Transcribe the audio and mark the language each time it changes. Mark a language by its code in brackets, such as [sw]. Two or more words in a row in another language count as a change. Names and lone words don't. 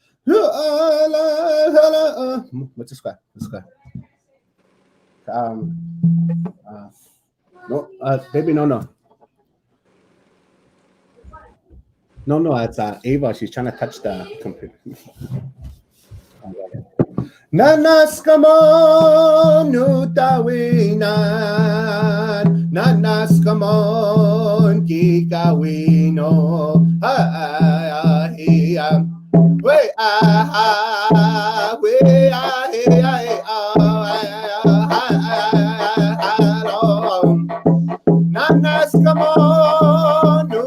[en] What's this guy? No, baby, no. No, it's Ava. She's trying to touch the computer. Nanas kamon utawinan, nanas kamon kikawino, nanas kamon